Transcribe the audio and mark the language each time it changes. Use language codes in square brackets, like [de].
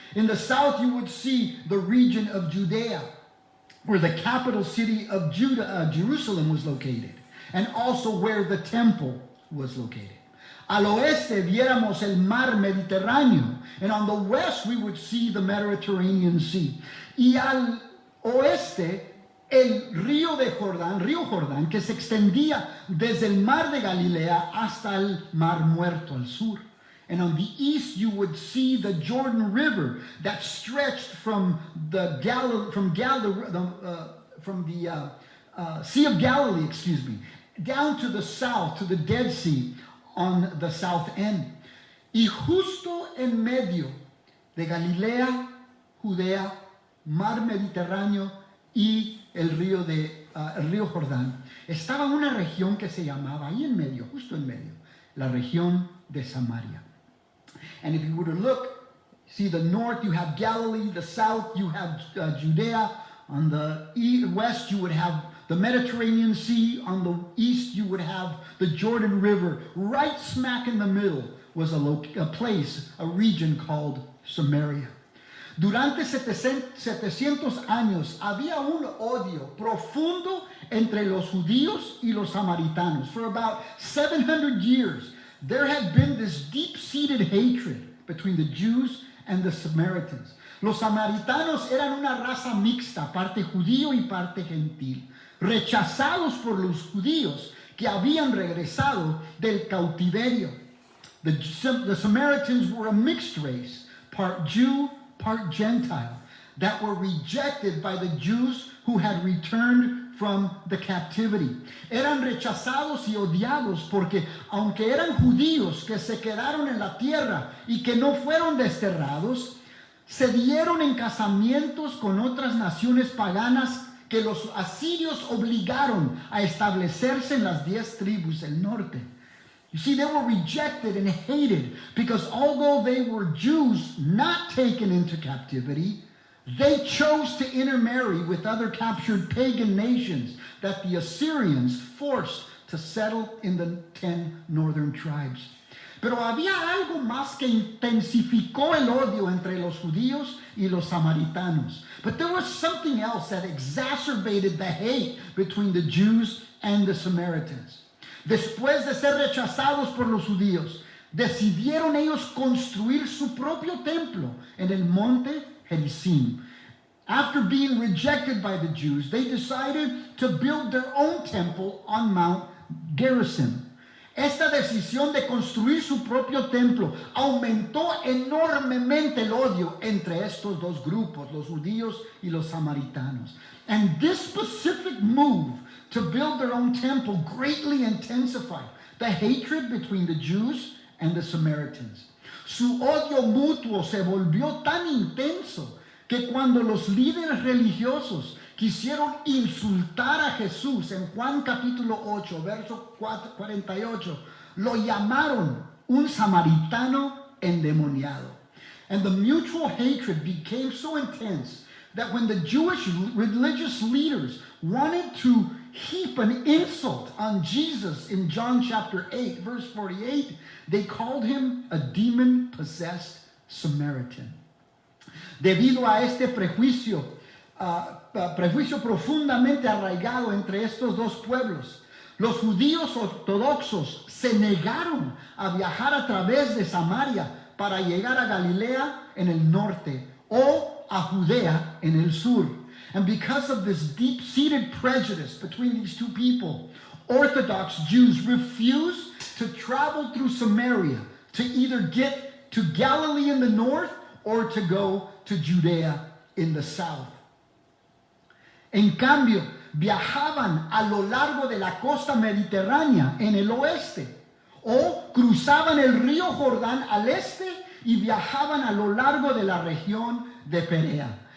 [en] In the south, you would see the region of Judea, where the capital city of Jerusalem was located, and also where the temple was located. [es] Al oeste viéramos el mar Mediterráneo, [en] and on the west we would see the Mediterranean Sea. [es] Y al oeste el río Jordán, que se extendía desde el mar de Galilea hasta el mar Muerto al sur. [en] And on the east you would see the Jordan River that stretched from the Sea of Galilee, down to the south, to the Dead Sea on the south end. [es] Y justo en medio de Galilea, Judea, mar Mediterráneo y el río Jordán, estaba una región que se llamaba, ahí en medio, justo en medio, la región de Samaria. [en] And if you were to look, see the north, you have Galilee, the south, you have Judea, on the west, you would have the Mediterranean Sea, on the east, you would have the Jordan River. Right smack in the middle was a place, a region called Samaria. [es] Durante 700 años había un odio profundo entre los judíos y los samaritanos. [en] For about 700 years, there had been this deep-seated hatred between the Jews and the Samaritans. [es] Los samaritanos eran una raza mixta, parte judío y parte gentil, rechazados por los judíos que habían regresado del cautiverio. [en] The Samaritans were a mixed race, part Jew, part Gentile, that were rejected by the Jews who had returned from the captivity. [es] Eran rechazados y odiados porque aunque eran judíos que se quedaron en la tierra y que no fueron desterrados, se dieron en casamientos con otras naciones paganas que los asirios obligaron a establecerse en las 10 tribus del norte. [en] You see, they were rejected and hated because although they were Jews not taken into captivity, they chose to intermarry with other captured pagan nations that the Assyrians forced to settle in the 10 northern tribes. [es] Pero había algo más que intensificó el odio entre los judíos y los samaritanos. [en] But there was something else that exacerbated the hate between the Jews and the Samaritans. [es] Después de ser rechazados por los judíos, decidieron ellos construir su propio templo en el monte Gerizim. [en] After being rejected by the Jews, they decided to build their own temple on Mount Gerizim. [es] Esta decisión de construir su propio templo aumentó enormemente el odio entre estos dos grupos, los judíos y los samaritanos. [en] And this specific move to build their own temple greatly intensified the hatred between the Jews and the Samaritans. [es] Su odio mutuo se volvió tan intenso que cuando los líderes religiosos quisieron insultar a Jesús en Juan capítulo 8, verso 48, lo llamaron un samaritano endemoniado. [en] And the mutual hatred became so intense that when the Jewish religious leaders wanted to heap an insult on Jesus in John chapter 8, verse 48, they called him a demon-possessed Samaritan. [es] Debido a este prejuicio profundamente arraigado entre estos dos pueblos, los judíos ortodoxos se negaron a viajar a través de Samaria para llegar a Galilea en el norte o a Judea en el sur. [en] And because of this deep-seated prejudice between these two people, Orthodox Jews refused to travel through Samaria to either get to Galilee in the north or to go to Judea in the south. [es] En cambio, viajaban a lo largo de la costa mediterránea en el oeste o cruzaban el río Jordán al este y viajaban a lo largo de la región de Perea.